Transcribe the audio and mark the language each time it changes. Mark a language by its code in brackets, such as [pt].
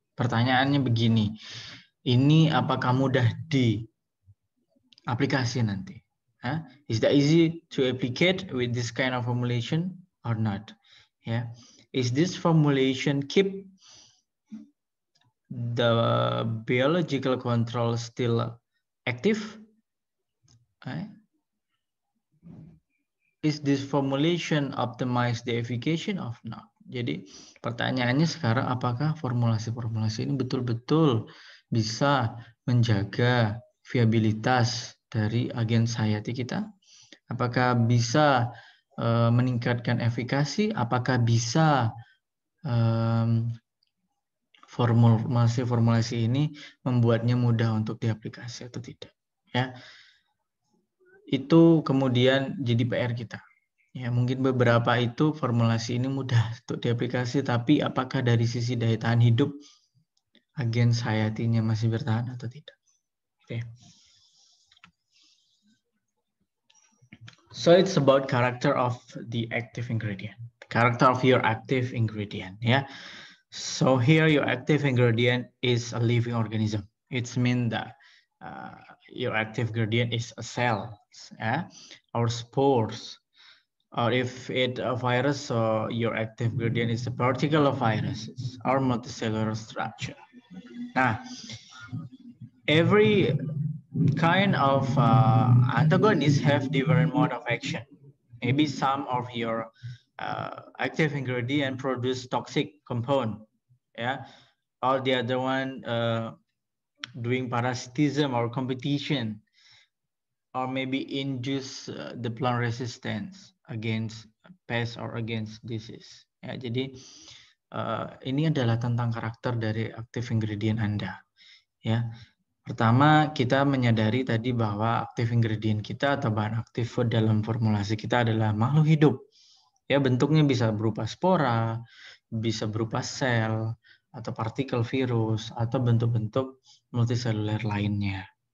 [id] Pertanyaannya begini, ini apakah mudah di aplikasi nanti? [en] Is that easy to applicate with this kind of formulation or not? Yeah. Is this formulation keep the biological control still active? Is this formulation optimize the efficacy of not? [id] Jadi pertanyaannya sekarang, apakah formulasi-formulasi ini betul-betul bisa menjaga viabilitas dari agens hayati kita? Apakah bisa meningkatkan efikasi? Apakah bisa formulasi-formulasi ini membuatnya mudah untuk diaplikasi atau tidak? Ya, itu kemudian jadi PR kita. Ya, mungkin beberapa itu formulasi ini mudah untuk diaplikasi, tapi apakah dari sisi daya tahan hidup agens hayatinya masih bertahan atau tidak? [en] Okay. So it's about character of the active ingredient, character of your active ingredient. Yeah. So here your active ingredient is a living organism. It means that your active ingredient is a cell, yeah, or spores. Or if it's a virus, so your active ingredient is a particle of viruses or multicellular structure. Now, every kind of antagonists have different mode of action. Maybe some of your active ingredient produce toxic compound, yeah, or the other one doing parasitism or competition, or maybe induce the plant resistance against pest or against disease. [id] Ya, jadi ini adalah tentang karakter dari active ingredient Anda. Ya, pertama kita menyadari tadi bahwa active ingredient kita atau bahan aktif dalam formulasi kita adalah makhluk hidup. Ya, bentuknya bisa berupa spora, bisa berupa sel atau partikel virus atau bentuk-bentuk multiseluler lainnya.